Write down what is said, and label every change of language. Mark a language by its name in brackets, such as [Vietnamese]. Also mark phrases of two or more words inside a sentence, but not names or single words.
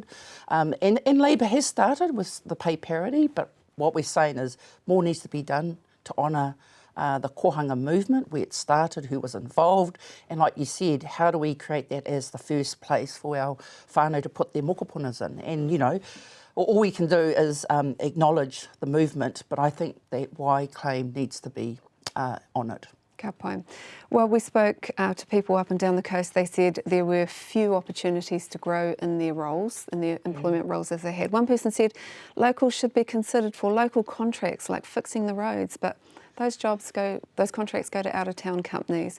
[English] And Labour has started with the pay parity, but what we're saying is more needs to be done to honour the kohanga movement, where it started, who was involved, and like you said, how do we create that as the first place for our whānau to put their mokopunas in? And, you know, all we can do is acknowledge the movement, but I think that Y claim needs to be honoured. [Māori] Ka pai. [English] Well, we spoke to people up and down the coast. They said there were few opportunities to grow in their roles, in their employment roles as they had. One person said locals should be considered for local contracts like fixing the roads, but those contracts go to out-of-town companies.